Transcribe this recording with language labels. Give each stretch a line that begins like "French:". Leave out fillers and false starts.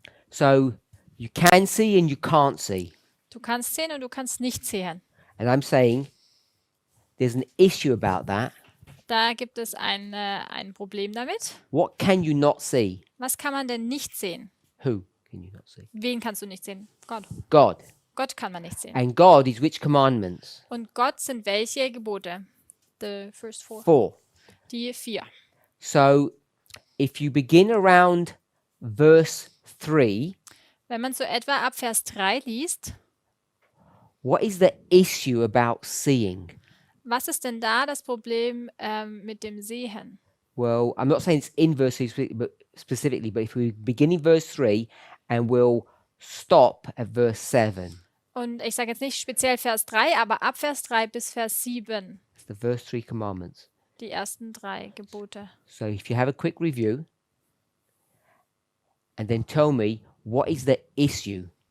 English: So you can see and you can't see.
German: Du kannst sehen und du kannst nicht sehen.
English: And I'm saying there's an issue about that.
German: Da gibt es ein Problem damit.
English: What can you not see?
German: Was kann man denn nicht sehen?
English: Who can you not see?
German: Wen kannst du nicht sehen? Gott.
English: God.
German: Gott kann man nicht sehen.
English: And God is which commandments?
German: Und Gott sind welche Gebote?
English: The first four. 4.
German: Die 4.
English: So if you begin around verse 3,
German: Wenn man so etwa ab Vers 3 liest,
English: what is the issue about seeing?
German: was ist denn da das Problem mit dem Sehen?
English: Well, I'm not saying it's in verse 3 specifically, but if we begin in verse 3 and we'll stop at verse 7.
German: Und ich sage jetzt nicht speziell Vers 3, aber ab Vers 3 bis Vers 7,
English: It's the verse 3 commandments.
German: die ersten 3 Gebote.
English: So if you have a quick review and then tell me what is the issue.